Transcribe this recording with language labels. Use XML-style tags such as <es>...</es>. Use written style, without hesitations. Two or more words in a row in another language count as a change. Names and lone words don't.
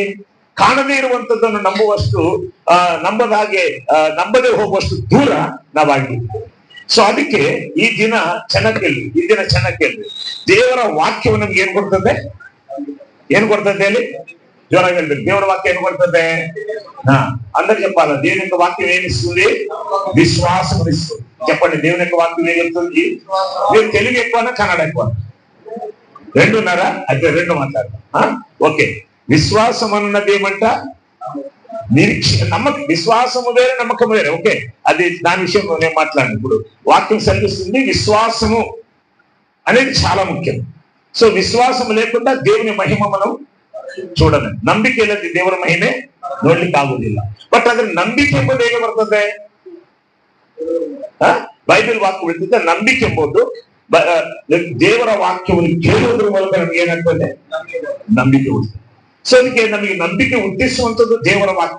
<kn>ಕಾಣದೇ ಇರುವಂತದ್ದನ್ನು ನಂಬುವಷ್ಟು ನಂಬದೇ ಹೋಗುವಷ್ಟು ದೂರ ನಾವಾಗಿದ್ದೀವಿ. ಸೊ ಅದಕ್ಕೆ ಈ ದಿನ ಚೆನ್ನಾಗಿ ಕೇಳ್ರಿ. ದೇವರ ವಾಕ್ಯವು ನಮ್ಗೆ ಏನ್ ಕೊಡ್ತದೆ? ಏನ್ ಕೊಡ್ತದೆ ಹೇಳಿ? ಜ್ವರ ಹೇಳ್ಬೇಕು. ದೇವರ ವಾಕ್ಯ ಏನ್ ಕೊಡ್ತದೆ?</kn> <te>అందరు చెప్పాలి. దేవుని యొక్క వాక్యం ఏమిస్తుంది? విశ్వాసం ఇస్తుంది. చెప్పండి, దేవుని యొక్క వాక్యం ఏమిస్తుంది? మీరు తెలుగు ఎక్కువనా కన్నడ ఎక్కువ? రెండున్నారా? అయితే రెండు మాట్లాడతాం. ఓకే. విశ్వాసం అన్నది ఏమంట? నమ్మకం. విశ్వాసము వేరే, నమ్మకం వేరే. ఓకే, అది దాని విషయం నేను మాట్లాడాను. ఇప్పుడు వాక్యం సెలవిస్తుంది విశ్వాసము అనేది చాలా ముఖ్యం. సో విశ్వాసం లేకుండా దేవుని మహిమ మనం చూಡೋಣ.</te> <kn>ನಂಬಿಕೆ ಇಲ್ಲದೆ ದೇವರ ಮಹಿಮೆ ನೋಡ್ಲಿಕ್ಕೆ ಆಗುದಿಲ್ಲ. ಬಟ್ ಅದ್ರ ನಂಬಿಕೆ ಎಂಬುದು ಹೇಗೆ ಬರ್ತದೆ? ಬೈಬಲ್ ವಾಕ್ಯ ಬಿಡ್ತಿದ್ದೆ. ನಂಬಿಕೆ ಎಂಬುದು ದೇವರ ವಾಕ್ಯವನ್ನು ಕೇಳುವುದರ ಮೂಲಕ ನಮ್ಗೆ ಏನಾಗ್ತದೆ? ನಂಬಿಕೆ ಹುಟ್ಟುತ್ತದೆ. ಸೊ ಅದಕ್ಕೆ ನಮಗೆ ನಂಬಿಕೆ ಹುಟ್ಟಿಸುವಂತದ್ದು ದೇವರ ವಾಕ್ಯ.</kn>